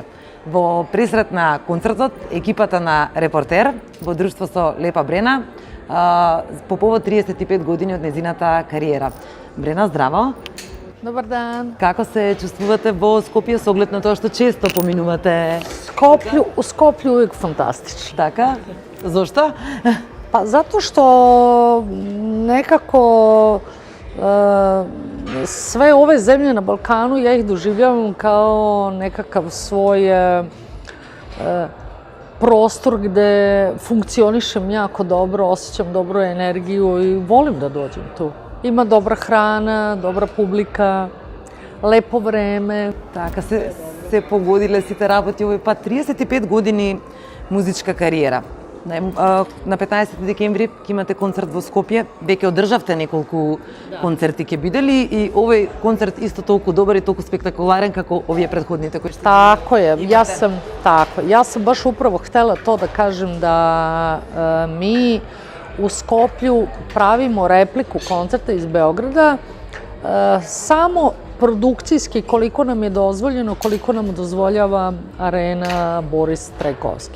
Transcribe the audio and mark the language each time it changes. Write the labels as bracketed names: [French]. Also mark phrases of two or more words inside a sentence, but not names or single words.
[Macedonian] Во пресрет на концертот, екипата на Репортер во друштво со Лепа Брена по повод 35 години од незината кариера. Брена, здраво! Добар дан! Како се чувствувате во Скопје со оглед на тоа што често поминувате? [Serbian] У Скопје увек фантастично. [Macedonian] Така? Зошто? Па затоа што некако [Serbian] sve ove zemlje na Balkanu ja ih doživljavam kao nekakav svoj prostor gde funkcionišem jako dobro, osjećam dobru energiju i volim da dođem tu. Ima dobra hrana, dobra publika, lepo vreme. [Macedonian] Така се погодиле сите работи овој пат. 35 години музичка кариера. На 15 декември ќе имате концерт во Скопје. Веќе одржавте неколку концерти, ќе биде ли и овој концерт исто толку добар и толку спектакуларен како овие претходните кои што... [Serbian] Tako je, ja sam baš upravo htela to da kažem da mi u Skoplju pravimo repliku koncerta iz Beograda samo produkcijski koliko nam je dozvoljeno, koliko nam dozvoljava arena Boris Trajkovski.